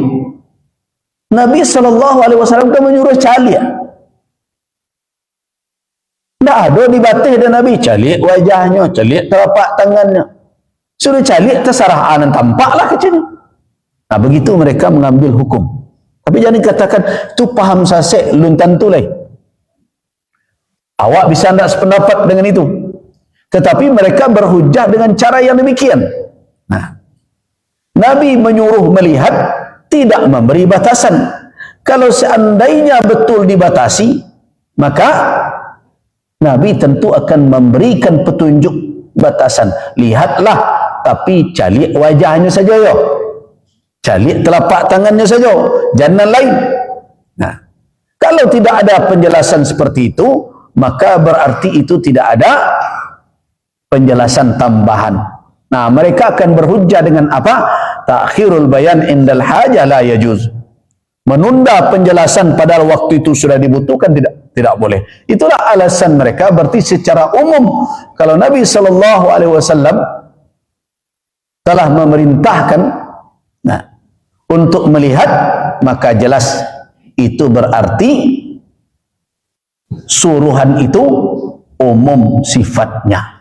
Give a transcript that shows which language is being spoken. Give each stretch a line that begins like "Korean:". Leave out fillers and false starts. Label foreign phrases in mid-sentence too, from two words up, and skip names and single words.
Indonesian: Nabi SAW kan menyuruh caliak. Tak ada dibatih dan Nabi caliak wajahnya, caliak telapak tangannya. Suruh caliak terserah anan tampaklah kecil. Nah, begitu mereka mengambil hukum. Tapi jangan katakan tu paham sasek luntan tu lai. Awak bisa tidak sependapat dengan itu. Tetapi mereka berhujjah dengan cara yang demikian. Nah, Nabi menyuruh melihat, tidak memberi batasan. Kalau seandainya betul dibatasi, maka Nabi tentu akan memberikan petunjuk batasan. Lihatlah, tapi caliak wajahnya saja ya. Caliak telapak tangannya saja, jangan lain. Nah, kalau tidak ada penjelasan seperti itu, maka berarti itu tidak ada penjelasan tambahan. Nah, mereka akan berhujjah dengan apa?
Arabic: تأخير البيان عند الحاجة لا يجوز.
Indonesian: Menunda penjelasan padahal waktu itu sudah dibutuhkan tidak boleh. Itulah alasan mereka. Berarti secara umum kalau Nabi SAW telah memerintahkan untuk melihat, maka jelas itu berarti suruhan itu umum sifatnya.